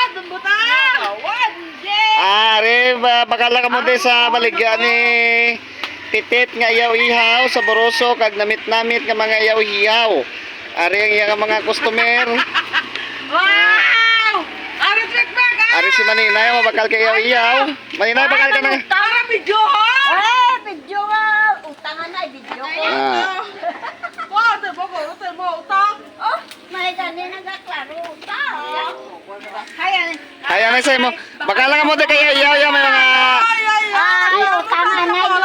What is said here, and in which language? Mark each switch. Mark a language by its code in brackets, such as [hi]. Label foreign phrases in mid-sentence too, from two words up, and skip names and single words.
[hil] Ari, bakala ka mo din sa baligya ni Titit nga iyaw-ihaw sa Boroso kag namit-namit nga mga iyaw-ihaw. Ari ang iyang mga customer. Wow! Ari trick bag! Ari si Maninay mabakal kay iyaw-ihaw. Maninay bakal ka na. Para video ha! Video utangan na, video ko. Wow, ito mo utang. Oh, may gani nagaklaro utang. Kaya na sa mo. Bakala ka mo din kay iyaw-ihaw may mga Utangan na yun.